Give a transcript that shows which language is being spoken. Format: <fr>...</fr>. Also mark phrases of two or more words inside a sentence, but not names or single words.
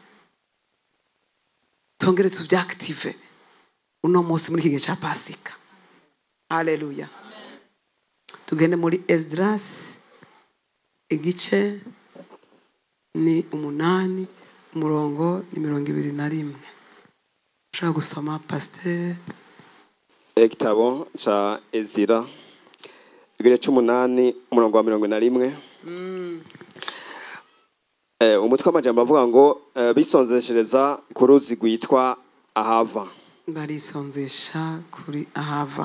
<rn>Twongere tubyactive uno munsi muri kigihe cya Pasika. Haleluya. Tugende muri Esdras igice ni 8 umurongo ni 21. Ushaka gusoma pasteur? Igitabo cha Ezira igice 8 umurongo wa 21. Umutwe w'amajambo avuga ngo bisonzeshereza ku ruzi rwitwa Ahava. Barisonzesha kuri Ahava.</rn>